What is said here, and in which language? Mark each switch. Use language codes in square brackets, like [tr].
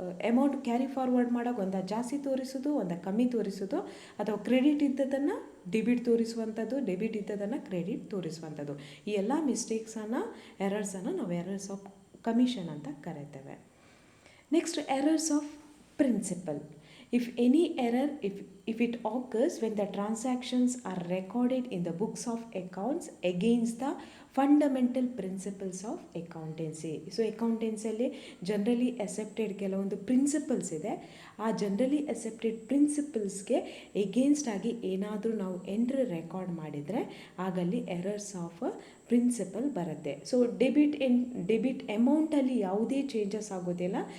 [kn] Amount carry forward ಮಾಡೋಕೆ ಒಂದು ಜಾಸ್ತಿ ತೋರಿಸೋದು, ಒಂದು ಕಮ್ಮಿ ತೋರಿಸೋದು, ಅಥವಾ ಕ್ರೆಡಿಟ್ ಇದ್ದದನ್ನು ಡೆಬಿಟ್ ತೋರಿಸುವಂಥದ್ದು, ಡೆಬಿಟ್ ಇದ್ದದನ್ನು ಕ್ರೆಡಿಟ್ ತೋರಿಸುವಂಥದ್ದು. ಈ ಎಲ್ಲ ಮಿಸ್ಟೇಕ್ಸನ್ನು, ಎರರ್ಸನ್ನು ನಾವು ಎರರ್ಸ್ ಆಫ್ ಕಮಿಷನ್ ಅಂತ ಕರೀತೇವೆ. [en] Next, errors of principle. If any error, if it occurs when the transactions are recorded in the books of accounts against the fundamental principles of accountancy. [kn] So ಅಕೌಂಟೆನ್ಸಿಯಲ್ಲಿ generally accepted ಕೆಲವೊಂದು principles ಇದೆ. ಆ generally accepted ಪ್ರಿನ್ಸಿಪಲ್ಸ್ಗೆ against ಆಗಿ ಏನಾದರೂ ನಾವು entry record ಮಾಡಿದರೆ ಆಗಲ್ಲಿ errors of principal ಬರುತ್ತೆ. So debit ಅಮೌಂಟಲ್ಲಿ ಯಾವುದೇ changes ಆಗೋದಿಲ್ಲ.